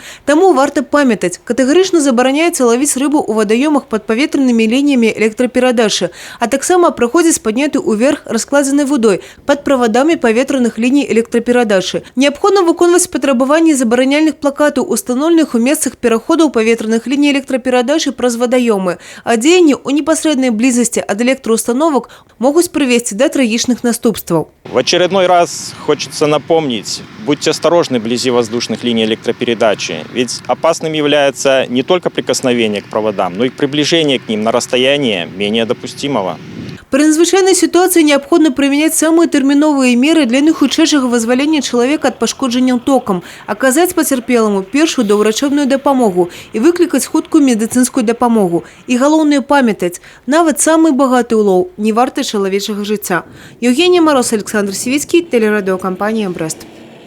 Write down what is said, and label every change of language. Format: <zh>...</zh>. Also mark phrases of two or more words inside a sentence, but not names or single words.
<be>Таму варта памятаць, катэгарычна забараняецца лавіць рыбу ў вадаёмах пад паветранымі лініямі электрапередачы, а таксама праходзіць падняты ўверх раскладзенай водой пад правадамі паветраных ліній электрапередачы. Неабходна выконваць патрабаванні забараняльных плакатаў, устаноўленых у месцах пераходаў паветраных ліній электрапередачы праз вадаёмы, а дзеянні ў непасрэднай блізасці ад электроустановак могуць прывесці да трагічных наступстваў.</be> <ru>В очередной раз хочется напомнить, будьте осторожны вблизи воздушных линий электропередачи, ведь опасным является не только прикосновение к проводам, но и приближение к ним на расстояние менее допустимого. При надзвычайнай ситуации необходимо применять самые терминовые меры для</ru> <be>найхутчэйшага вызвалення</be> <ru>человека от пошкодження током, оказать потерпелому первую</ru> <be>доўрачэбную дапамогу</be> <ru>и выкликать хуткую медицинскую дапамогу.</ru> <be>И галоўнае памятаць, нават</be> <ru>самый богатый</ru> <be>улов не варты чалавечага жыцця.</be> <ru>Евгения Мороз, Александр Сивицкий, телерадиокомпания «Брест».</ru>